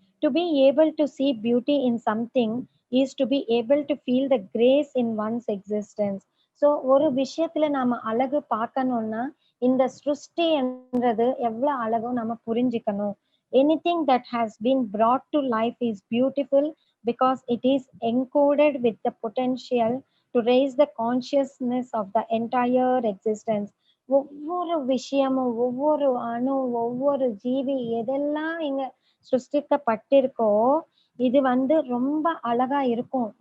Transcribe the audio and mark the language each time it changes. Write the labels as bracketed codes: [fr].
[en] To be able to see beauty in something is to be able to feel the grace in one's existence. [ta] So ஒரு விஷயத்துல நாம அழகு பார்க்கணும்னா இந்த சிருஷ்டி என்றது எவ்வளவு அழகோ நம்ம புரிஞ்சுக்கணும். [en] Anything that has been brought to life is beautiful because it is encoded with the potential to raise the consciousness of the entire existence. [ta] ஒவ்வொரு விஷயமும், ஒவ்வொரு அணு, ஒவ்வொரு ஜீவி எதெல்லாம் இங்க சிருஷ்டிக்கப்பட்டிருக்கோ இது வந்து ரொம்ப அழகா இருக்கும்.